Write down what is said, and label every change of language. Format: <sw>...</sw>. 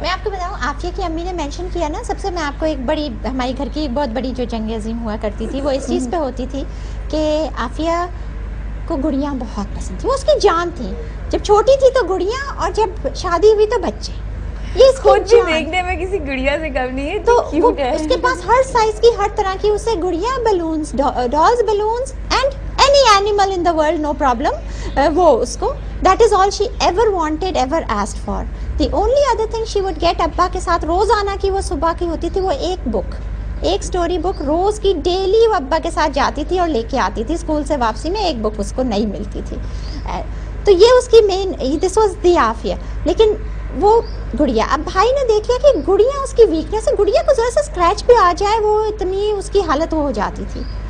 <ur>میں آپ کو بتاؤں, عافیہ کی امی نے مینشن کیا نا, سب سے میں آپ کو ایک بڑی, ہمارے گھر کی ایک بہت بڑی جو جنگ عظیم ہوا کرتی تھی وہ اس چیز پہ ہوتی تھی کہ عافیہ کو گڑیاں بہت پسند تھی, وہ اس کی جان تھی. جب چھوٹی تھی تو گڑیاں, اور جب شادی ہوئی تو بچے. یہ اس خود بھی دیکھنے میں کسی گڑیا سے کم نہیں ہے, تو اس کے پاس ہر سائز کی, ہر طرح کی, اسے گڑیاں, balloons, dolls, balloons and</ur> <en>any animal in the world, no problem.</en> <ur>وہ اس کو,</ur> <en>that is all she ever wanted, ever asked for. The only other thing she would get</en> <ur>ابا کے ساتھ روزانہ کی وہ صبح کی ہوتی تھی, وہ ایک بک, ایک سٹوری بک روز کی, ڈیلی وہ ابا کے ساتھ جاتی تھی اور لے کے آتی تھی. اسکول سے واپسی میں ایک بک اس کو نہیں ملتی تھی. تو یہ اس کی مین,</ur> <en>This was the Afia.</en> <ur>لیکن وہ گڑیا, اب بھائی نے دیکھ لیا کہ گڑیا اس کی ویکنیس ہے, گڑیا کو ذرا سا اسکریچ بھی آ جائے وہ اتنی اس کی حالت ہو جاتی تھی.</ur>